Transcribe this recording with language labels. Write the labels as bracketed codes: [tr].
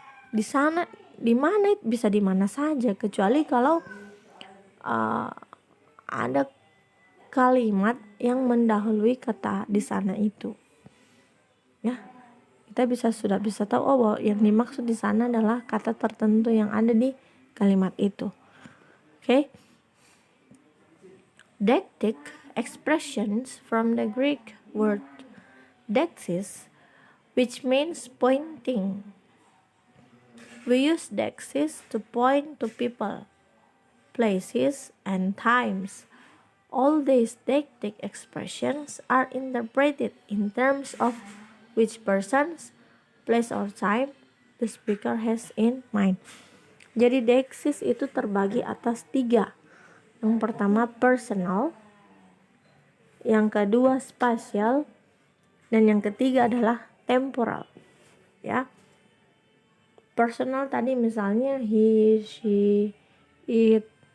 [id] Di sana di mana bisa di mana saja kecuali kalau ada kalimat yang mendahului kata di sana itu. Ya. Kita sudah bisa tahu bahwa yang dimaksud di sana adalah kata tertentu yang ada di kalimat itu. [en] Okay? Deictic expressions from the Greek word dexis, which means pointing. We use dexis to point to people, places, and times. All these deictic expressions are interpreted in terms of which persons, place, or time the speaker has in mind. [id] Jadi deiksis itu terbagi atas 3. Yang pertama personal, yang kedua spasial, dan yang ketiga adalah temporal. Ya. Personal tadi misalnya he, she, it.